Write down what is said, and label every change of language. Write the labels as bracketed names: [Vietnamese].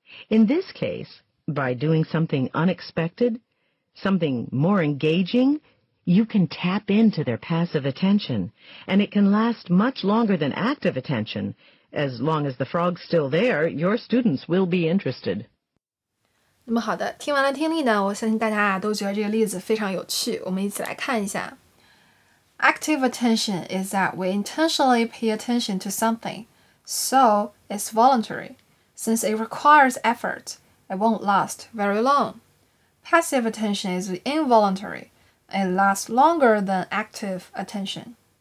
[English] In this case, by doing something unexpected, something more engaging, you can tap into their passive attention, and it can last much longer than active attention. As long as the frog's still there, your students will be interested. [Chinese] 那么好的，听完了听力呢，我相信大家都觉得这个例子非常有趣，我们一起来看一下。 [English] Active attention is that we intentionally pay attention to something, so it's voluntary. Since it requires effort, it won't last very long. Passive attention is involuntary. It lasts longer than active attention.